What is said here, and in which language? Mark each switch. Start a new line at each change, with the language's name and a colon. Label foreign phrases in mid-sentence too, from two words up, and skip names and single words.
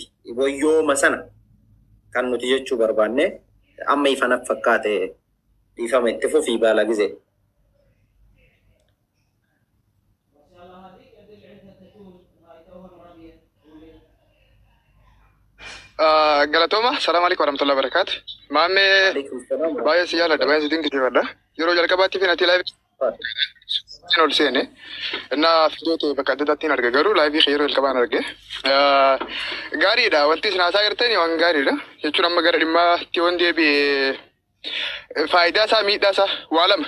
Oromo: Wayyooma sana kan nuti jechuu barbaanne amma ifanaaf fakkaate dhiifama itti fufii baala gizee. Galatoma,
Arabic: السلام عليكم ورحمة الله وبركاته.
Oromo: Mame baay'ee si jaalladha, baay'ee si dinqisiifadha. Yeroo jalqabaatti fi nati live ol seene innaa fiidoota bakka adda addaattiin arge garuu live yeroo jalqabaan arge. Gaariidha, wanti isin haasaa gartanii waan gaariidha. Jechuun amma gara dhimmaa itti waan deebi'ee faayidaa isaa miidhaa isaa waa lama.